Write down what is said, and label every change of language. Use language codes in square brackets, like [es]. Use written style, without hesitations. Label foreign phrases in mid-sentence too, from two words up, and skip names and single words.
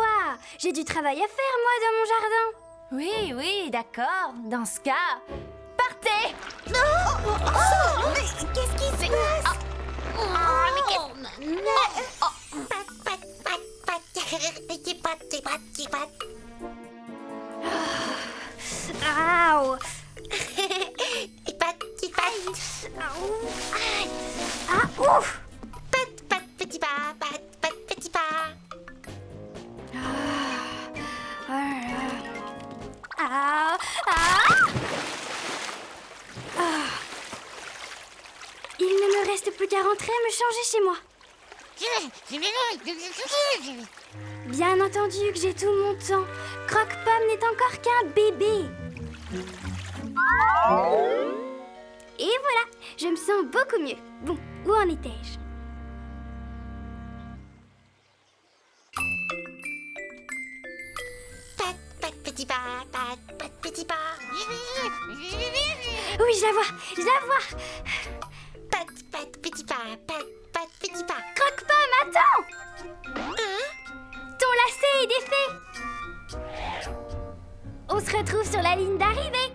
[fr] J'ai du travail à faire, moi, dans mon jardin. Oui, oui, d'accord. Dans ce cas, partez! Mais qu'est-ce qui se passe? Pat, pat, pat, pat. Petit pat, petit pat, petit pat. Aouh! Pat, petit pat. Ah, ouf! Pat, pat, petit pas. Pat, pat, petit pas. Oh là là. Ah, il ne me reste plus qu'à rentrer et me changer chez moi. Bien entendu que j'ai tout mon temps. Croque-Pomme n'est encore qu'un bébé. Et voilà, je me sens beaucoup mieux. Bon, où en étais-je? Pat, pat, petit pas. Pat, pat, petit pas. Oui, je la vois, je la vois. Pat, pat, petit pas. Pat, Attends! Ton lacet est défait! On se retrouve sur la ligne d'arrivée!